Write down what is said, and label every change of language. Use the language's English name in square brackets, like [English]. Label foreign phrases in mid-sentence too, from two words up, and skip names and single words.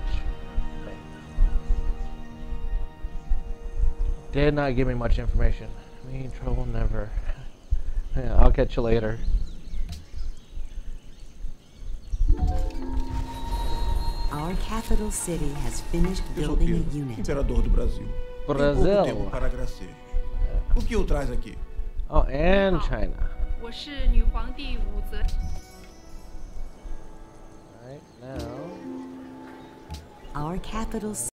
[English] Thanks. Did not give me much information. Me trouble never. Yeah, I'll catch you later. Our capital city has finished [Portuguese] Eu sou [English] building [Portuguese] Pedro, [English] a unit. [Portuguese] imperador do Brasil. Tenho pouco tempo para agradecer. O que o traz aqui? [English] Oh, and China. [Chinese] 我是女皇帝武则。 [English] Right now. Our capital